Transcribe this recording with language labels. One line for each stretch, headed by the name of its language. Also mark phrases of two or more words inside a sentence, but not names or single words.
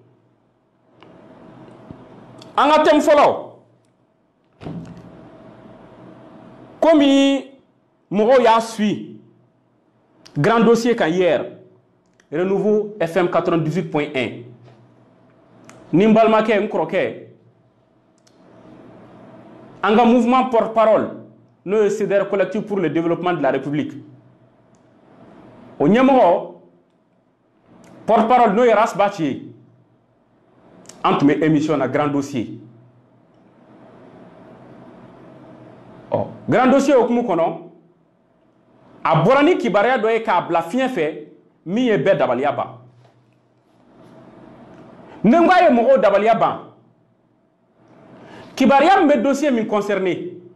Bambara: an ka thème fɔlɔ komi mɔgɔw y'a
French: suit grand dossier
Bambara: kan hier Renouveau FM 98.1 ni n balimakɛ n kɔrɔkɛ an ka
French: mouvement porte-parole
Bambara: n'o ye CDR collectif pour le développement de la République o ɲɛmɔgɔ porte-parole n'o ye Ras Baci ye an tun bɛ émission na
French: grand dossier grand dossier
Bambara: hokumu kɔnɔ a bɔra ni kibaruya dɔ ye k'a bila fiɲɛ fɛ min ye bɛɛ dabaliya ban ne ko a ye mɔgɔw dabaliya ban kibaruya min bɛ dossier min concerné